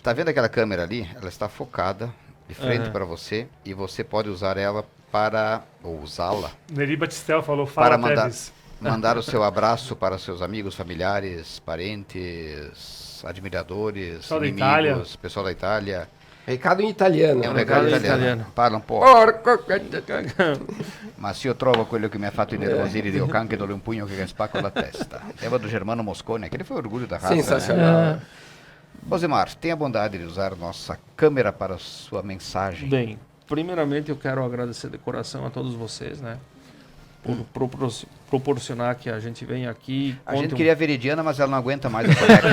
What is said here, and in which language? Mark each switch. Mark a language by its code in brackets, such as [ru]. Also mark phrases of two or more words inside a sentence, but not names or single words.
[pt] Tá vendo aquela câmera ali? Ela está focada de frente para você e você pode usar ela ou usá-la Neri Batistel falou, para fala mandar, Teves. mandar o seu abraço para seus amigos, familiares, parentes, admiradores, Pessoal da inimigos, pessoal da Itália. Recado em italiano. É um né? recado recado italiano. italiano. [it] Parla un po'. Porco. Ma se io trovo quello che mi ha fatto innervosire di Ocan, che do-lhe un pugno che spacco la testa. [pt] Eva do Germano Moscone, aquele foi o orgulho da raça. Sensacional. Né? Rosimar, tenha a bondade de usar nossa câmera para sua mensagem. Bem, primeiramente eu quero agradecer de coração a todos vocês, né? Por proporcionar que a gente venha aqui. A gente conte queria a Veridiana, mas ela não aguenta mais a caneca.